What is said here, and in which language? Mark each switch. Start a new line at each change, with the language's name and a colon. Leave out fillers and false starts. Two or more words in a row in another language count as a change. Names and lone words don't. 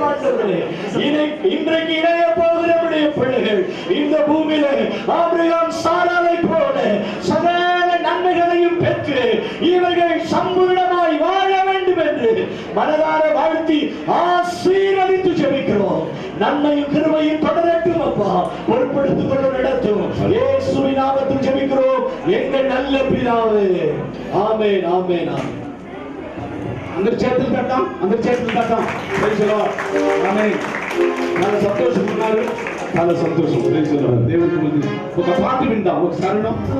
Tamil: ஆண்டவரே இன்றைக்கு இணைய போகிற நம்முடைய பிள்ளைகள் இந்த பூமியிலே ஆபிரகாம் சாராளை போல சகல நன்மைகளையும் பெற்று இவர்கள் சம்பூர்ணமாய் வாழ வேண்டும் என்று மனதார வாழ்த்தி ஆசீர்வதித்து ஜெபிக்கிறோம். நன்மையும் கிருபையும் தொடரட்டும் அப்பா. பொறுப்படுத்திக் கொண்டு நடத்தும் இயேசுவின் நாமத்தில் ஜெபிக்கிறோம் எங்கள் நல்ல பிதாவே. ஆமென் ஆமென் ஆமென்.
Telugu: అందరి చేతులు పెట్టాం
English: praise the Lord
Telugu: ఆమేన్. చాలా సంతోషంగా ఉన్నారు, చాలా సంతోషం.
English: praise the Lord.
Telugu: దేవునికి ముందు ఒక పాట విందాం, ఒక శరణం.